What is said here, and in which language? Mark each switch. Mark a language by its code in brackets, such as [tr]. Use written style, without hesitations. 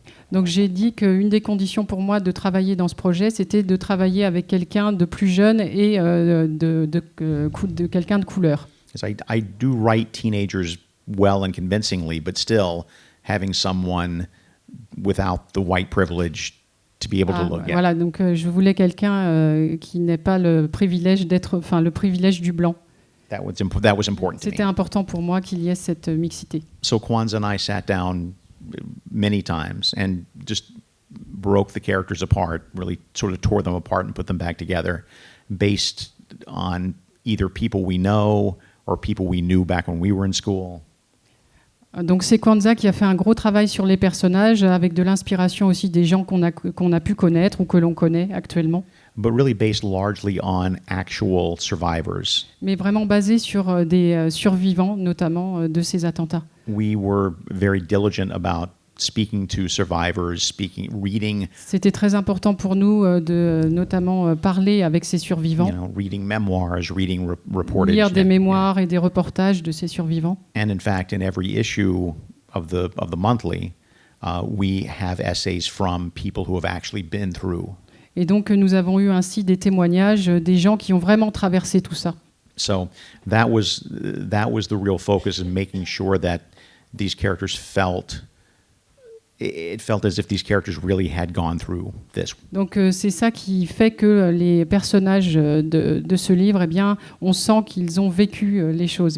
[fr] Donc j'ai dit qu'une des conditions pour moi de travailler dans ce projet, c'était de travailler avec quelqu'un de plus jeune et de quelqu'un de couleur. [en] I do write teenagers well and convincingly, but still having someone without the white privilege to be able to look at. [fr] Voilà, donc je voulais quelqu'un qui n'ait pas le privilège le privilège du blanc. [en] That was important to me. [fr] C'était important pour moi qu'il y ait cette mixité. [en] So Kwanzaa and I sat down many times and just broke the characters apart, really sort of tore them apart and put them back together based on either people we know or people we knew back when we were in school. [fr] Donc c'est Kwanzaa qui a fait un gros travail sur les personnages, avec de l'inspiration aussi des gens qu'on a pu connaître ou que l'on connaît actuellement. [en] But really based largely on actual survivors. [fr] Mais vraiment basé sur des survivants, notamment de ces attentats. [en] We were very diligent about speaking to survivors, reading. [fr] C'était très important pour nous de notamment parler avec ces survivants. [en] Reading memoirs, reading reportage. [fr] Lire des mémoires et des reportages de ces survivants. [en] And in fact, in every issue of the monthly, we have essays from people who have actually been through. [fr] Et donc nous avons eu ainsi des témoignages des gens qui ont vraiment traversé tout ça. [en] So that was the real focus, in making sure that these characters felt as if these characters really had gone through this. [fr] Donc c'est ça qui fait que les personnages de ce livre, eh bien, on sent qu'ils ont vécu les choses.